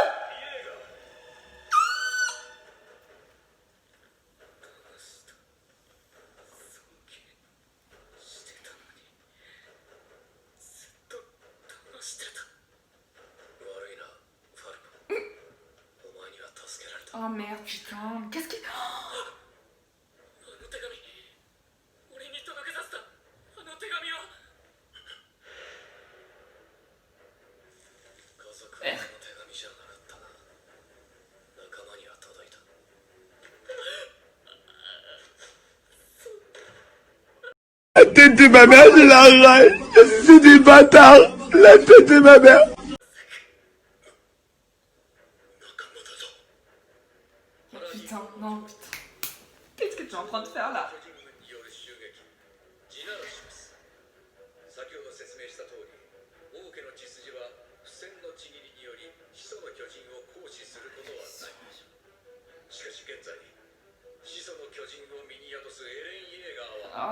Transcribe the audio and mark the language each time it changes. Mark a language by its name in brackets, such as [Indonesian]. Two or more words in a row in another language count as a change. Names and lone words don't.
[Japanese] イエーガー。騙した。尊敬してたのに、ずっと騙してた。悪いな、ファルコン。お前には助けられた。 [French] Oh merde, putain. Qu'est-ce qu'il. [Japanese] あの手紙、俺に届けさせた。あの手紙は家族の手紙じゃなかったな。仲間には届いた。 [French] La tête de ma mère, je l'arrache. C'est du bâtard. La tête de ma mère. [Japanese] 仲間だぞ。 [French] Putain, non, putain. Qu'est-ce que tu es en train de faire là? [Japanese] 巨人軍による襲撃、地ならしです。先ほど説明した通り、王家の血筋は不戦のちぎりにより始祖の巨人を行使することはない。しかし現在、始祖の巨人を身に宿すエレン・イエーガーは